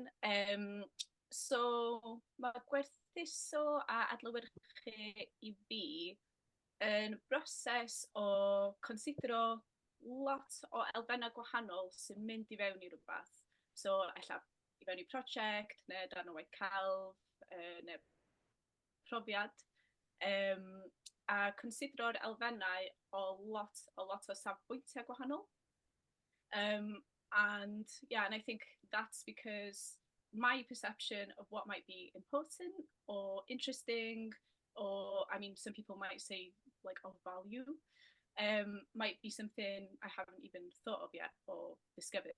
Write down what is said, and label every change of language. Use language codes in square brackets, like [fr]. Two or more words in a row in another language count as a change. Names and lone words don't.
[cy] So, mae gwerthuso a adlewyrchu i fi yn broses o considero lot o elfennau gwahanol sy'n mynd i fewn i rhywbeth. So, ella i fewn i prosiect, neu darn o waith celf, neu profiad. A considero'r elfennau o lot o safbwyntiau gwahanol. [en] And I think that's because my perception of what might be important or interesting, or some people might say like of value, might be something I haven't even thought of yet or discovered.